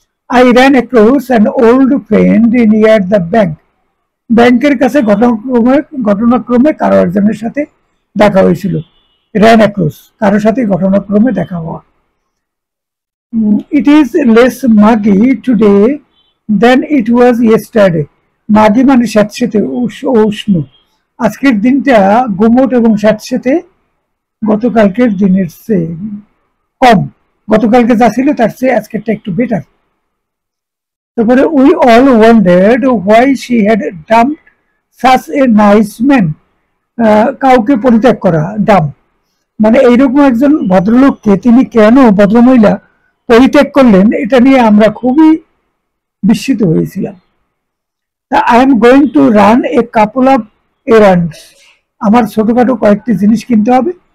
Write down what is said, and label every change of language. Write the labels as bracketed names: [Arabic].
[English] I ran across an old friend near the bank. [Bangla] ব্যাংকের কাছে ঘটনাক্রমে কারো একজনের সাথে দেখা হয়েছিল। ran across কারোর সাথে ঘটনাক্রমে দেখা হওয়া। [English] It is less muggy today than it was yesterday. [Bangla] মাগি মানে স্যাঁতসেঁতে, উষ্ণ। আজকের দিনটা গুমোট এবং স্যাঁতসেঁতে গতকালকের দিনের চেয়ে কম। গতকালকে যা ছিল তার চেয়ে আজকেরটা একটু বেটার। তারপরে [English] we all wondered why she had dumped such a nice man. [Bangla] কাউকে পরিত্যাগ করা, ডাম্প মানে এইরকম একজন ভদ্রলোককে তিনি কেন, ভদ্রমহিলা পরিত্যাগ করলেন, এটা নিয়ে আমরা খুবই বিস্মিত হয়েছিলাম। [English] I am going to run a couple of errands, [Bangla] আমার ছোটখাটো কয়েকটি জিনিস কিনতে হবে।